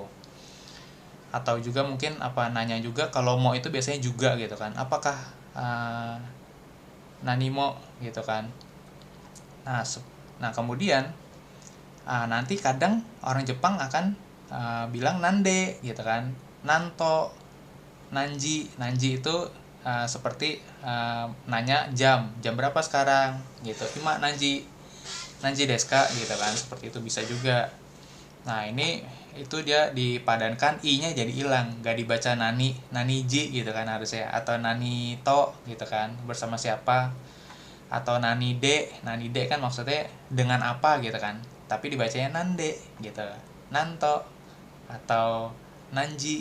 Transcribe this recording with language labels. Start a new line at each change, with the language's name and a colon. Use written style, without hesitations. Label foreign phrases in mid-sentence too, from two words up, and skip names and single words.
Indonesian: Atau juga mungkin nanya juga, kalau mo itu biasanya juga gitu kan. Apakah nanimo gitu kan. Nah kemudian nanti kadang orang Jepang akan bilang nande gitu kan,
Japanese: nanto, nanji.
Indonesian: Nanji itu seperti nanya jam berapa sekarang gitu,
Japanese: ima nanji desu ka
Indonesian: gitu kan, seperti itu bisa juga. Nah ini itu dia dipadankan, i-nya jadi hilang, gak dibaca naniji gitu kan harusnya, atau nanito gitu kan, bersama siapa, atau nanide kan maksudnya dengan apa gitu kan, tapi dibacanya nande gitu, nanto atau nanji.